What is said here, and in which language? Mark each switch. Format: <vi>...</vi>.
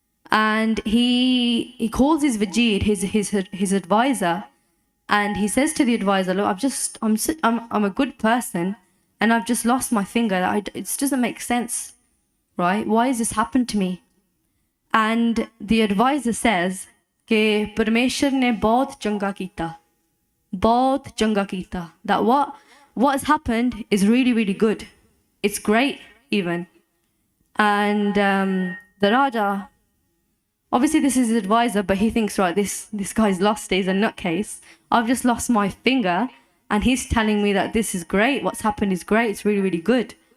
<en>And he calls his Vajir, his advisor, and he says to the advisor, look, I'm a good person, and I've just lost my finger. It just doesn't make sense, right? Why has this happened to me? And the advisor says</en> <hi>कि परमेश्वर ने बहुत चंगा कीता, बहुत चंगा कीता.</hi> <en>That what has happened is really, really good. It's great even. And the Raja, obviously this is his advisor, but he thinks, right, this guy's lost it, he's a nutcase. I've just lost my finger and he's telling me that this is great, what's happened is great, it's really, really good.</en>